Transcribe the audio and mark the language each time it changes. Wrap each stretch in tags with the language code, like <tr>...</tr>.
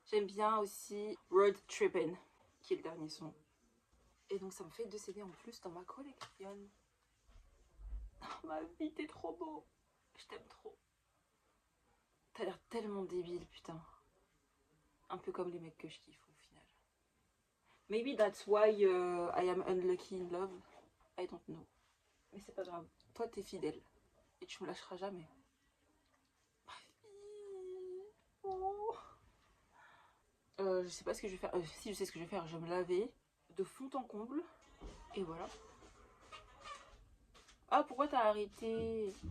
<fr>J'aime bien aussi Road Trippin', qui est le dernier son. Et donc ça me fait 2 CD en plus dans ma collection. Oh, ma vie, t'es trop beau. Je t'aime trop. T'as l'air tellement débile, putain. Un peu comme les mecs que je kiffe au final.</fr> <en>Maybe that's why I am unlucky in love. I don't know.</en> <fr>Mais c'est pas grave. Toi, t'es fidèle. Et tu me lâcheras jamais. Oh. Je sais pas ce que je vais faire. Si, je sais ce que je vais faire. Je vais me laver de fond en comble. Et voilà. Ah, pourquoi t'as arrêté?</fr>